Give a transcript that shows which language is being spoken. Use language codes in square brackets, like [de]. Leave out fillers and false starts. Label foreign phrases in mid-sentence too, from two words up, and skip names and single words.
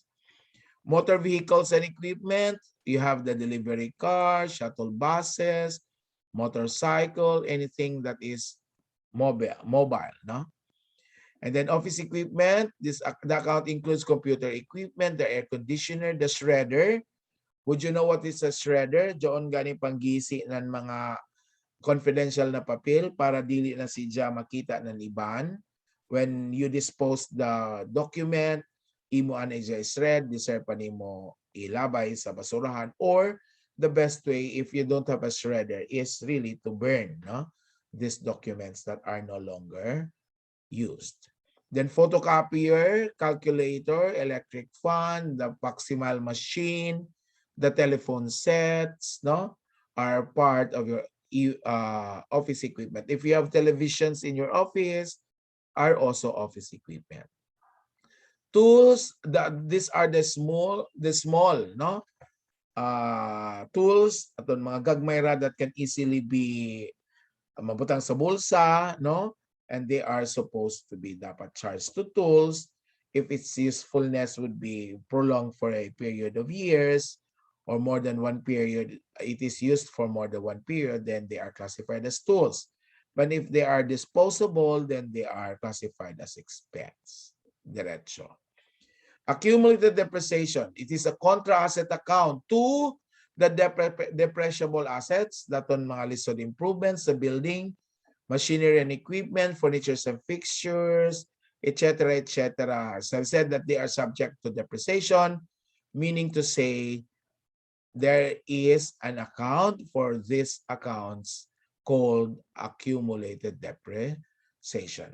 [en] Motor vehicles and equipment, you have the delivery car, shuttle buses, motorcycle, anything that is mobile, no? And then office equipment, the account includes computer equipment, the air conditioner, the shredder. Would you know what is a shredder? [ceb] Diyon gani panggisi ng mga confidential na papel para dili na siya makita ng iban. [en] When you dispose the document, [ceb] imo ana siya shred, deserve pa nimo ilabay sa basurahan, [en] or the best way if you don't have a shredder is really to burn, no, these documents that are no longer used. Then photocopier, calculator, electric fan, the proximal machine, the telephone sets, no, are part of your office equipment. If you have televisions in your office, are also office equipment. Tools, these are the small, no, tools, [ceb] aton mga gagmay ra [en] that can easily be [ceb] mabutang sa bulsa, no, [en] and they are supposed to be dapat charged to tools if its usefulness would be prolonged for a period of years or more than one period. It is used for more than one period, then they are classified as tools. But if they are disposable, then they are classified as expense. Diretso. Accumulated depreciation. It is a contra asset account to the depreciable assets, [ceb] daton mga [en] listed improvements sa building, machinery and equipment, furniture and fixtures, etc., etc. So I've said that they are subject to depreciation, meaning to say there is an account for these accounts called accumulated depreciation.